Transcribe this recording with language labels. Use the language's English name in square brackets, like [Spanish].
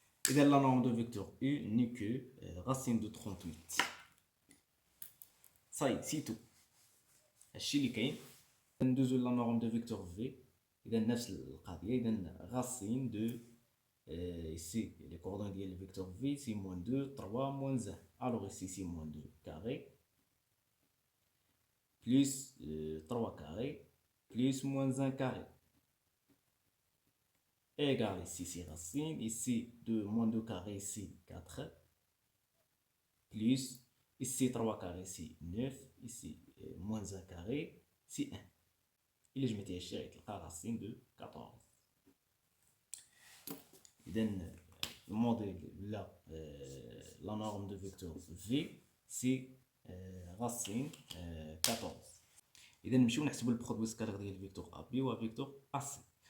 [French] إذا لا نورم دو فيكتور U n'est que racine de 38. صاي سي تو. [Arabic] هادشي اللي كاين. [French] ندوزو لا نورم دو فيكتور V. [Arabic] إذا نفس القضية. [French] إذا racine de ici les coordonnées [Arabic] ديال الفيكتور V [French] c'est moins 2 3 moins 1. Alors ici c'est moins 2 carré plus 3 carré plus moins 1 carré égale ici c'est racine, ici 2 moins 2 carré ici 4 plus ici 3 carré ici 9 ici moins 1 carré c'est 1. [Arabic] إلا جمعتي هادشي غيتلقى [French] racine de 14. إذا الموديل لا la norme de vecteur V c'est racine 14. [Arabic] إذا نمشيو نحسبو [French] البرودوي سكالير [Arabic] ديال الفيكتور AB و فيكتور AC.